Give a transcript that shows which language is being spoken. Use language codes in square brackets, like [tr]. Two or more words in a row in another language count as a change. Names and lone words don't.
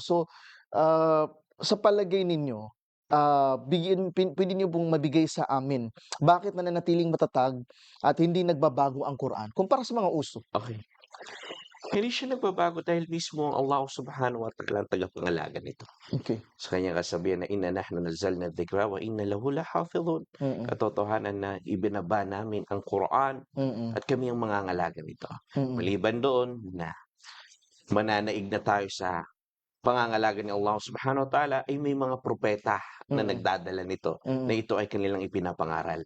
[tl] So, sa palagay ninyo, puwede niyo pong mabigay sa amin, bakit nananatiling matatag at hindi nagbabago ang Quran kumpara sa mga uso? Okey. Hindi siya nagbabago dahil mismo ang Allah [ar] سبحانه وتعالى [tl] ang tagapangalaga nito. Okey. Sa kanyang kasabihan na, [ar] "إنا نحن نزلنا الذكر وإنا له لحافظون." Mm, [tl] Katotohanan na ibinaba namin ang Quran mm, at kami ang mangangalaga nito. mm, Maliban doon na mananaig na tayo sa pangangalaga ni Allah [ar] سبحانه وتعالى [tl] ay may mga propeta na mm, nagdadala nito na mm, ito ay kanilang ipinapangaral.